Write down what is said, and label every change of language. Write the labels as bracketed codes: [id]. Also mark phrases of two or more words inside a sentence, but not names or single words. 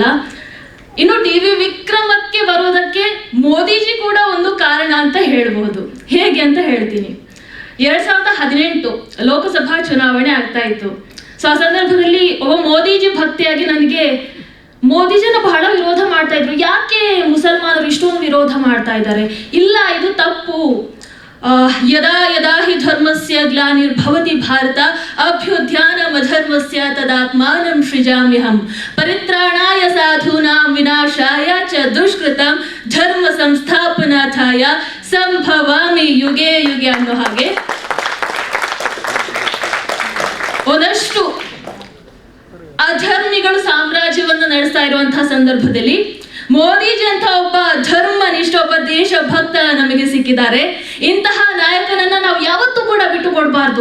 [kn] ಇನ್ನು TV ವಿಕ್ರಮಕ್ಕೆ ಬರೋದಕ್ಕೆ ಮೋದಿಜಿ ಕೂಡ ಒಂದು ಕಾರಣ ಅಂತ ಹೇಳ್ಬಹುದು. ಹೇಗೆ ಅಂತ ಹೇಳ್ತೀನಿ. 2018 ಲೋಕಸಭಾ ಚುನಾವಣೆ ಆಗ್ತಾ ಇತ್ತು. ಸೊ ಆ ಸಂದರ್ಭದಲ್ಲಿ ಒಬ್ಬ ಮೋದಿಜಿ ಭಕ್ತಿಯಾಗಿ ನನಗೆ ಮೋದಿಜಿನ ಬಹಳ ವಿರೋಧ ಮಾಡ್ತಾ ಇದ್ರು. ಯಾಕೆ ಮುಸಲ್ಮಾನರು ಇಷ್ಟೊಂದು ವಿರೋಧ ಮಾಡ್ತಾ ಇದ್ದಾರೆ? ಇಲ್ಲ, ಇದು ತಪ್ಪು. [sa] ಯದಾ ಯದಾ ಹಿ ಧರ್ಮಸ್ಯ ಗ್ಲಾನಿರ್ಭವತಿ ಭಾರತ ಅಭ್ಯುತ್ಥಾನಮಧರ್ಮಸ್ಯ ತದಾತ್ಮಾನಂ ಸೃಜಾಮ್ಯಹಂ ಪರಿತ್ರಾಣಾಯ ಸಾಧೂನಾಂ ವಿನಾಶಾಯ ಚ ದುಷ್ಕೃತಂ ಧರ್ಮ ಸಂಸ್ಥಾಪನಾರ್ಥಾಯ ಸಂಭವಾಮಿ ಯುಗೆ ಯುಗೆ [kn] ಅನ್ನೋ ಹಾಗೆ ಒಂದಷ್ಟು ಅಧರ್ಮಿಗಳು ಸಾಮ್ರಾಜ್ಯವನ್ನು ನಡೆಸ್ತಾ ಇರುವಂತಹ ಸಂದರ್ಭದಲ್ಲಿ ಮೋದಿಜಿ ಅಂತ ಒಬ್ಬ ಧರ್ಮನಿಷ್ಠ, ಒಬ್ಬ ದೇಶ ಭಕ್ತ ನಮಗೆ ಸಿಕ್ಕಿದ್ದಾರೆ. ಇಂತಹ ನಾಯಕನನ್ನ ನಾವು ಯಾವತ್ತೂ ಕೂಡ ಬಿಟ್ಟು ಕೊಡಬಾರ್ದು.